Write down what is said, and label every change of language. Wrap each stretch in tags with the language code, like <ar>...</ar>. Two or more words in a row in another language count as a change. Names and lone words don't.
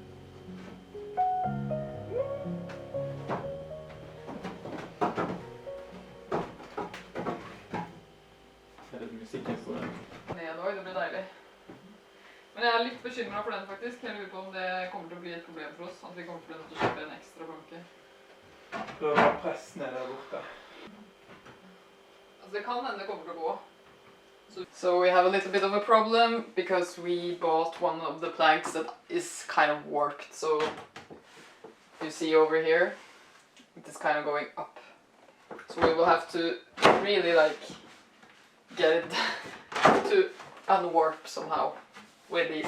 <no>Er det musikken på den? Nedover, det blir deilig. Men jeg er litt bekymret for den faktisk. Jeg lurer på om det kommer til å bli et problem for oss. At vi kommer til å nødt til å kjøpe en ekstra planke. Prøv å presse ned der borte. Altså det kan hende det kommer til å gå.</no> <en>So we have a little bit of a problem because we bought one of the planks that is kind of warped. So you see over here, it is kind of going up. So we will have to really like get it to unwarp somehow with these.</en>